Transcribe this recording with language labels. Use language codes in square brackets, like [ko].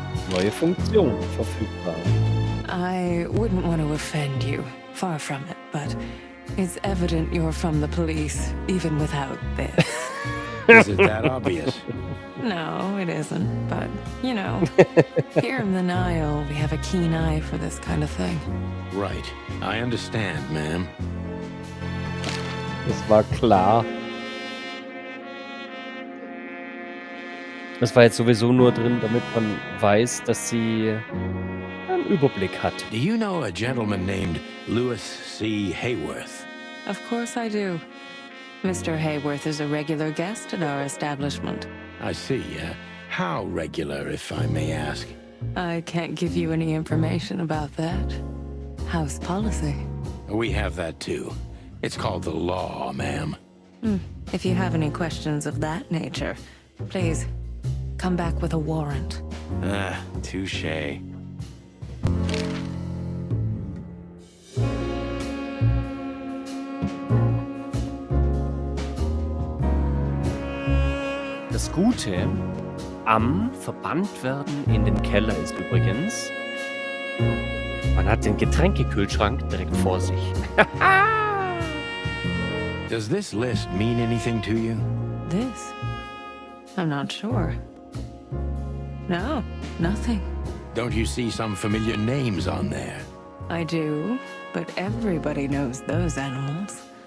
[de] Neue Funktion verfügbar. [en] I wouldn't want to offend you, far from it, but it's evident you're from the police, even without this. Is it that obvious? No, it isn't, but, you know, here in the Nile, we have a keen eye for this kind of thing. Right. I understand, ma'am. [de] Das war klar. Das war jetzt sowieso nur drin, damit man weiß, dass sie Überblick hat. [en] Do you know a gentleman named Louis C. Hayworth? Of course I do. Mr. Hayworth is a regular guest at our establishment. I see. How regular, if I may ask? I can't give you any information about that. House policy. We have that too. It's called the law, ma'am. If you have any questions of that nature, please come back with a warrant. Touche. [de] Das Gute am Verbanntwerden in den Keller ist übrigens, man hat den Getränkekühlschrank direkt vor sich. [en] Does this list mean anything to you? This? I'm not sure. No, nothing. Don't you see some familiar names on there? I do, but everybody knows those animals.